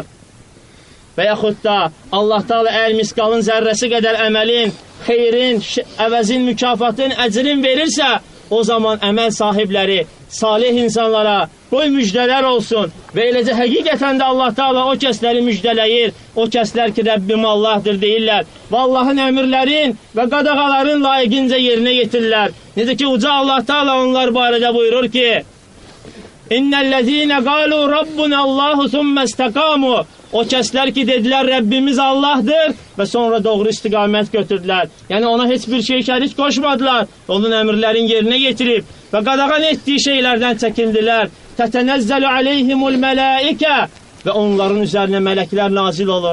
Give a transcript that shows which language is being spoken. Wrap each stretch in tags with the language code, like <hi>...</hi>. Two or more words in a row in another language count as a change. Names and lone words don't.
<az>Və yaxud da Allah Teala əgər misqalın zərrəsi qədər əməlin, xeyrin, əvəzin, mükafatın, əcrin verirsə, o zaman əməl sahibləri, salih insanlara qoy müjdələr olsun və eləcə həqiqətən də Allah Teala o kəsləri müjdələyir, o kəslər ki, Rəbbim Allahdır deyirlər və Allahın əmrlərin və qadağaların layiqincə yerinə yetirirlər. Necə ki, uca Allah Teala onlar barədə buyurur ki,</az> <ar>إن الذين قالوا ربنا الله ثم استقاموا.</ar> <az>O kəslər ki, dedilər Rəbbimiz Allahdır və sonra doğru istiqamət götürdülər. Yəni ona heç bir şey şərik qoşmadılar. Onun əmrlərin yerinə yetirib və qadağan etdiyi şeylərdən çəkindilər.</az> <ar>تتنزل عليهم الملائكة</ar> <az>və onların üzərinə mələklər nazil olur.</az>